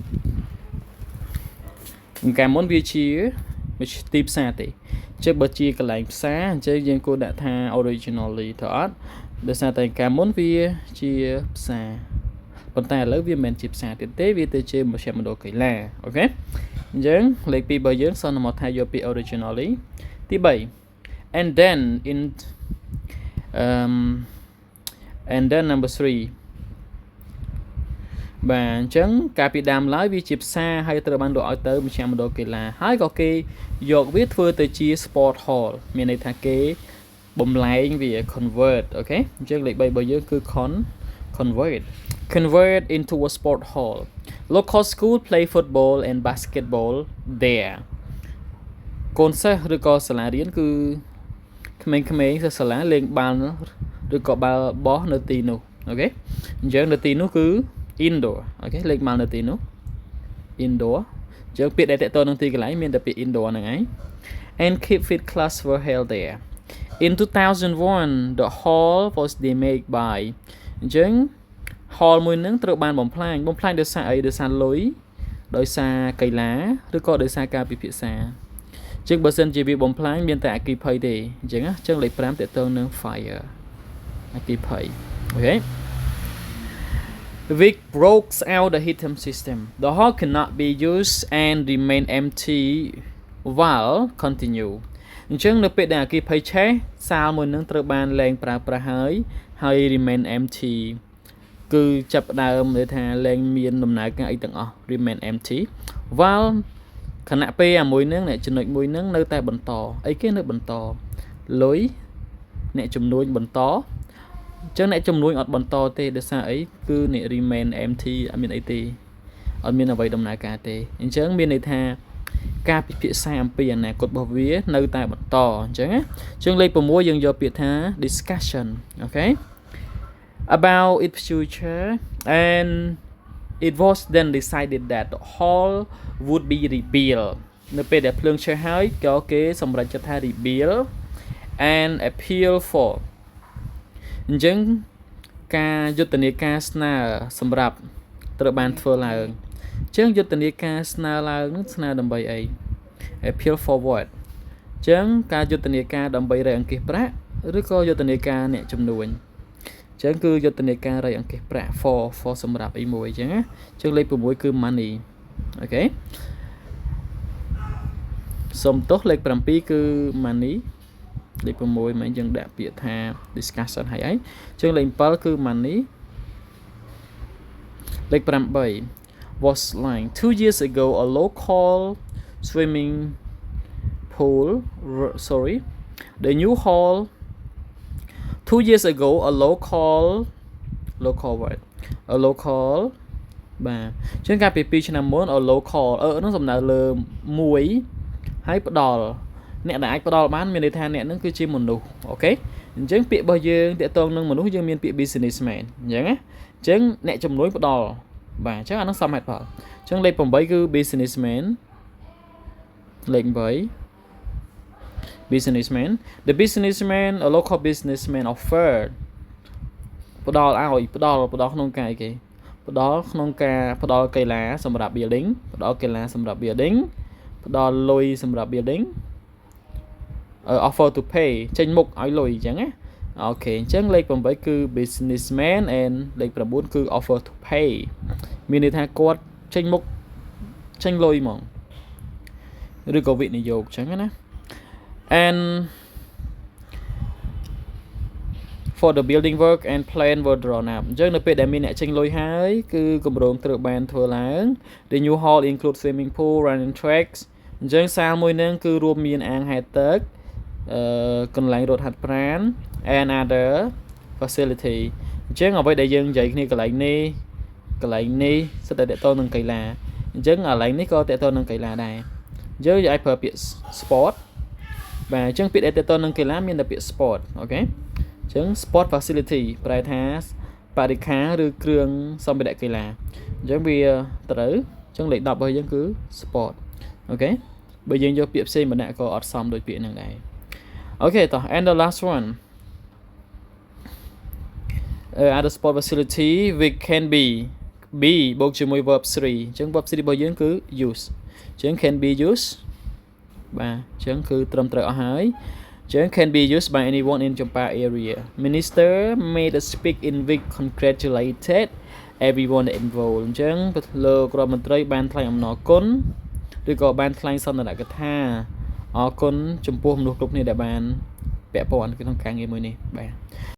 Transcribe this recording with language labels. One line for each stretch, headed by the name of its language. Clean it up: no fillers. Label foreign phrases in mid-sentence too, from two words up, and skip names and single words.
Khmer: កាលមុនវាជាទីផ្សារទេអញ្ចឹងបើជាកន្លែងផ្សារអញ្ចឹងយើងគួរដាក់ថា originally ទៅអត់ដោយសារតែកាលមុនវាជាផ្សារប៉ុន្តែឥឡូវវាមិនមែនជាផ្សារទៀតទេវាទៅជាមជ្ឈមណ្ឌលកីឡាអូខេអញ្ចឹងលេខ2របស់យើងសន្មតថាយកពី originally ទី3
English: and then
Khmer: number 3 បាទអញ្ចឹងកាលពីដើមឡើយវាជាផ្សារហើយត្រូវបានលក់ឲ្យទៅមជ្ឈមណ្ឌលកីឡាហើយក៏គេយកវាធ្វើទៅជា
English: sport hall
Khmer: មានន័យថាគេបំលែងវា convert អូខេអញ្ចឹងលេខ3របស់យើងគឺ
English: convert into a sport hall local school play football and basketball there
Khmer: កូនសិស្សឬក៏សាលារៀនគឺក្មេងៗសិស្សសាលាលេងបាល់ឬក៏បាល់ បោះនៅទីនោះអូខេអញ្ចឹងនៅទីនោះគឺindoor អូខេលេខមកនៅទីនោះ indoor អញ្ចឹងពាក្យដែលតទៅនឹងទីក ន្លែងមានតែពាក្យ indoor ហ្នឹងឯង
English: and keep fit class were held there in 2001 the hall was demade by
Khmer: អញ្ចឹង hall មួយហ្នឹងត្រូវបានបំផ្លាញដោយសារអីដោយសារលុយដោយសារកីឡាឬក៏ដោយសារការពិភាក្សាអញ្ចឹងបើសិនជាវាបំផ្លាញមានតែអគ្គិភ័យទេអញ្ចឹងអញ្ចឹងលេខ5តទៅនឹង fire អគ្គិភ័យអូខេ
English: Vic broke out the heating system. The hall cannot be used and remain empty while continue.
Khmer: អញ្ចឹងនៅពេលដែលអគ្គិភ័យឆេះសាលមួយនឹងត្រូវបានលែងប្រើប្រាស់ហើយ
English: remain empty
Khmer: គឺចាប់ផ្ដើមន័យថាលែងមានដំណើរការអីទាំងអស់
English: remain empty while
Khmer: ខណៈពេលអាមួយនឹងអ្នកចំណុចមួយនឹងនៅតែបន្តអីគេ នៅបន្តលុយអ្នកជំនួញបន្តអញ្ចឹងអ្នកជំនួញអត់បន្តទេដោយសារអីគឺអ្នក
English: remain empty
Khmer: អត់មានអីទេអត់មានអ្វីដំណើរការទេអញ្ចឹងមានន័យថាការ ពិភាក្សាអំពីអនាគតរបស់វានៅតែបន្តអញ្ចឹងណាអញ្ចឹងលេខ6យើងយកពាក្យថា discussion អូខេ about
English: its future and it was then decided that the hall would be rebuilt
Khmer: នៅពេលដែលភ្លើងឆេះហើយក៏ គេសម្រេចចិត្តថា
English: rebuild and appeal for
Khmer: អញ្ចឹងការយុទ្ធនាការស្នើសម្រាប់ត្រូវបានធ្វើឡើងអញ្ចឹងយុទ្ធនាការស្នើឡើងស្នើដើម្បីអី
English: appeal forward
Khmer: ចឹងការយុទ្ធនាការដើម្បីរៃអង្គាសប្រាក់ឬក៏យុទ្ធនាការអ្នកជំនួញចឹងគឺយុទ្ធនាការរៃអង្គាសប្រាក់ for សម្រាប់អីមួយចឹងណាចឹងលេខ6គឺ money អូខេ សុំទោសលេខ7គឺ money លេខ6មិនយើងដាក់ពាក្យថា discussion ហើយអីចឹងលេខ7គឺ money លេខ8
English: was like 2 years ago a local swimming pool the new hall 2 years ago a local word a local បាទ
Khmer: ចឹងកាលពី2ឆ្នាំមុន
English: a local
Khmer: នោះសំដៅលើមួយហើយផ្ដល់អ្នកដែលអាចផ្ដល់បានមានន័យថាអ្នកនឹងគឺជាមនុស្សអូខេអញ្ចឹងពាក្យរបស់យើងតាក់ទងនឹងមនុស្សយើងមានពាក្យ businessman អញ្ចឹងណាអញ្ចឹងអ្នកជំនួយផ្ដល់បាទអញ្ចឹងអានោះសមហេតុផលអញ្ចឹងលេខ8គឺ businessman លេខ
English: 8 businessman the businessman a local businessman offered
Khmer: ផ្ដល់ឲ្យផ្ដល់ក្នុងការអីគេផ្ដល់ក្នុងការ ផ្ដល់កីឡាសម្រាប់ building ផ្ដល់កីឡាសម្រាប់ building ផ្ដល់លុយសម្រាប់ building
English: offer to pay
Khmer: ចេញមុខឲ្យលុយអញ្ចឹងណាអូខេអញ្ចឹងលេខ8គឺ
English: businessman and
Khmer: លេខ9គឺ
English: offer to pay
Khmer: មានន័យថាគាត់ចេញមុខចេញលុយហ្មងឬក៏វិនិយោគអញ្ចឹងណា and
English: for the building work and plan were drawn up
Khmer: អញ្ចឹងនៅពេលដែលមានអ្នកចេញលុយហើយគឺគម្រោងត្រូវបានធ្វើឡើង
English: the new hall include swimming pool running tracks អញ្ចឹង
Khmer: សាលមួយនឹងគឺរួមមានអាងហែលទឹកកន្លែងរត់ហាត់ប្រាណ
English: and other facility
Khmer: អញ្ចឹងអ្វីដែលយើងនិយាយគ្នា កន្លែងនេះសិតតែតទៅនឹងកីឡាអញ្ចឹងកន្លែងនេះក៏តទៅនឹងកីឡាដែរយើងអាចប្រើពាក្យ sport បាទអញ្ចឹងពាក្យដែលតទៅនឹងកីឡាមានតែពាក្យ sport អូខេអញ្ចឹង
English: sport facility
Khmer: ប្រែថាបរិក្ខារឬគ្រឿងសម្ភារៈកីឡាអញ្ចឹងវាត្រូវអញ្ចឹងលេខ10របស់យើងគឺ sport អូខេបើយើងយកពាក្យផ្សេងមកដាក់ក៏អត់សមដូចពាក្យហ្នឹងដែរអូខេតោះ
English: and the last one at the sport facility we can be
Khmer: បូកជាមួយ
English: verb 3អញ្ចឹង verb 3របស់
Khmer: យើងគឺ use អញ្ចឹង
English: can be used
Khmer: បាទអញ្ចឹងគឺត្រឹមត្រូវអស់ហើយអញ្ចឹង
English: can be used by anyone in Champa area minister made a speak in which congratulated everyone involved
Khmer: អញ្ចឹងលោករដ្ឋមន្ត្រីបានថ្លែងអំណរគុណឬក៏បានថ្លែងសន្ទរកថាអរគុណចំពោះមនុស្សគ្រប់គ្នាដែលបានពាក់ព័ន្ធក្នុងការងារមួយនេះបាទ